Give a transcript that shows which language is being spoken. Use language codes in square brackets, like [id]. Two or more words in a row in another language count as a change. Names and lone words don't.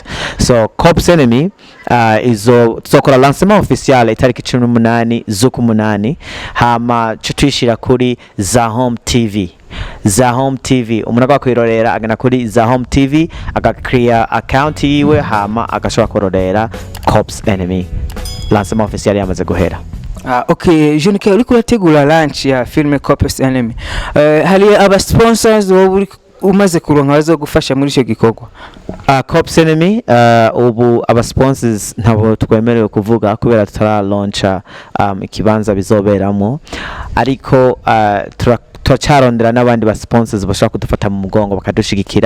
[rn] So Cops Enemy tuzokora lancement official itariki 18 z'ukumunani, hama twishira kuri za Home TV. Za Home TV umuntu akakwirorera agana kuri za Home TV agakrea account yiwe, hama agashobora kurorera Cops Enemy. Lancement official yamaze guhera. Okay, Jean K, uriko urategura lunch ya film Cops Enemy, hari aba sponsors umaze kuronka bazo gufasha muri ico gikorwa? Cops Enemy ubu aba sponsors ntabo twemerewe kuvuga kubera tutara launcha ikibanza bizoberamo, ariko turacarondera n'abandi ba sponsors bashaka kudufata mu mugongo bakadushigikira.